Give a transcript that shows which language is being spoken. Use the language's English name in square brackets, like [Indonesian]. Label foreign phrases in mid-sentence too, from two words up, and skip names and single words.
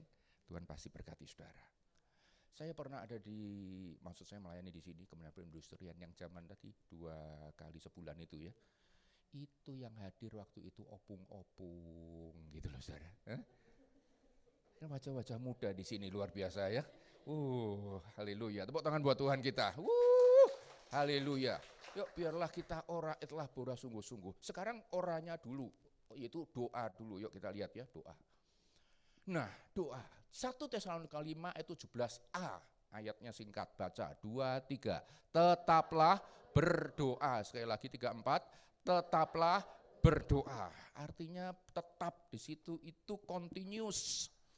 [Indonesian] Tuhan pasti berkati saudara. Saya pernah ada maksud saya melayani di sini Kementerian Perindustrian yang zaman tadi 2 kali sebulan itu ya. Itu yang hadir waktu itu opung-opung gitu loh saudara. Wajah-wajah muda di sini luar biasa ya. Haleluya. Tepuk tangan buat Tuhan kita. Haleluya. Yuk biarlah kita [Latin] ora et labora [Indonesian] sungguh-sungguh. Sekarang oranya dulu. Yaitu doa dulu, yuk kita lihat ya doa. Nah doa, 1 Tesalonika 5 ayat 17a, ayatnya singkat baca, 2, 3, tetaplah berdoa, sekali lagi 3, 4, tetaplah berdoa, artinya tetap di situ itu continuous.